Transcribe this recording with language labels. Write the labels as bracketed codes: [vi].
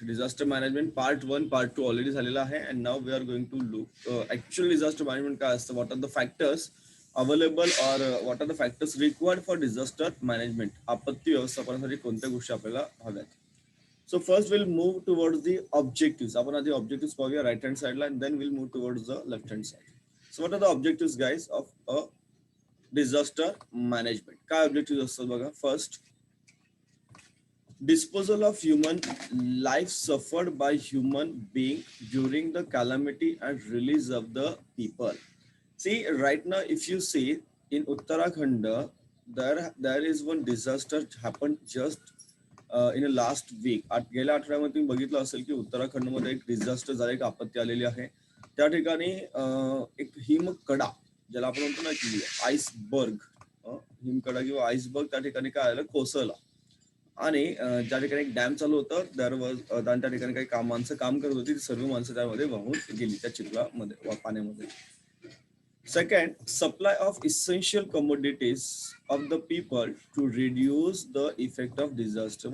[en] disaster management part 1 part 2 already [mr] झालेला आहे. [en] and now we are going to look actual disaster management [mr] काय असतं, [en] What are the factors available or what are the factors required for disaster management. [mr] आपत्ती व्यवस्थापनासाठी कोणत्या गोष्टी आपल्याला हव्यात. [en] So first will move towards the objective. [mr] आपण आधी ऑब्जेक्टिव्ह पाहूया [en] Right hand साइडला, and then will move towards the left hand side. So what are the objective guys of a disaster management. [mr] काय ऑब्जेक्टिव्ह असतात बघा. [en] First, disposal of human life suffered by human being during the calamity and release of the people. See, right now if you see in Uttarakhand, there is one disaster happened just in a last week. [mr] गेल्या आठवड्यामध्ये तुम्ही बघितलं असेल की उत्तराखंडमध्ये एक disaster झालं, एक आपत्ती आलेली आहे. त्या ठिकाणी एक हिमकडा, ज्याला आपण म्हणतो ना की आईसबर्ग, हिमकडा किंवा आईसबर्ग त्या ठिकाणी काय आलं, कोसळला. आणि ज्या ठिकाणी एक डॅम चालू होतं त्या ठिकाणी काही माणसं काम करत होती, सर्व माणसं त्यामध्ये वाहून गेली त्या चिखलामध्ये, पाण्यामध्ये. [en] Second, supply of essential commodities of the people to reduce the effect of disaster.